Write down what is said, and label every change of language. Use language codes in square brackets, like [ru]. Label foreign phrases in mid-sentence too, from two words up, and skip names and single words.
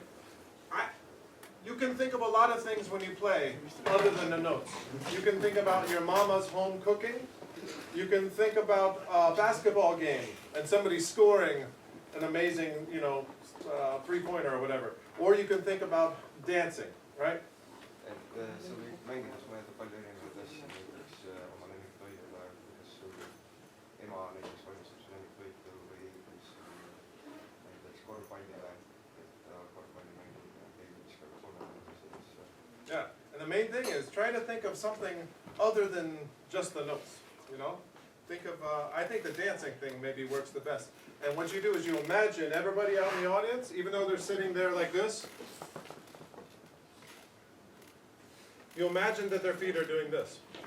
[en] You can think of a lot of things when you play other than the notes. You can think about your mama's home cooking. You can think about a basketball game and somebody scoring an amazing, three-pointer or whatever. Or you can think about dancing, right? [et] Et sa võid mängides mõelda palju erinevaid asju, näiteks oma lemmiktoidule, kuidas sul ema näiteks valmistab su lemmiktoitu või kuidas näiteks korvpallile, et korvpalli mängimine keegi viskab kolmele sellesse. [en] Yeah, and the main thing is try to think of something other than just the notes, Think of, I think the dancing thing maybe works the best. And what you do is you imagine everybody out in the audience, even though they're sitting there like this, you imagine that their feet are doing this.